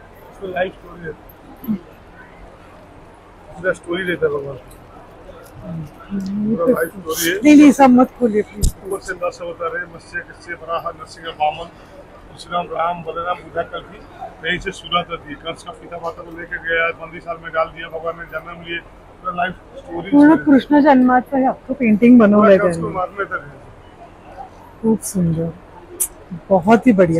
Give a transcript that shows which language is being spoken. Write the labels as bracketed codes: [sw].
[hi] इसमें life story है, पूरा स्टोरी रहता है भगवान, पूरा लाइफ स्टोरी है। नहीं सब मत खोलिए प्लीज। ऊपर से 10 अवतार है, मत्स्य कश्यप वराह नरसिंह वामन परशुराम राम बलराम बुद्धा कल की यही से शुरुआत होती है। कंस का पिता माता को लेकर गया, 15 साल में डाल दिया, भगवान ने जन्म लिए, पूरा लाइफ स्टोरी [mr] पूर्ण कृष्ण जन्माचं हे अख्खं पेंटिंग बनवलंय [hi] कंस को [mr] त्यांनी. [hi] मारने तक है। [mr] खूप सुंदर, [hi] बहुत ही बढ़िया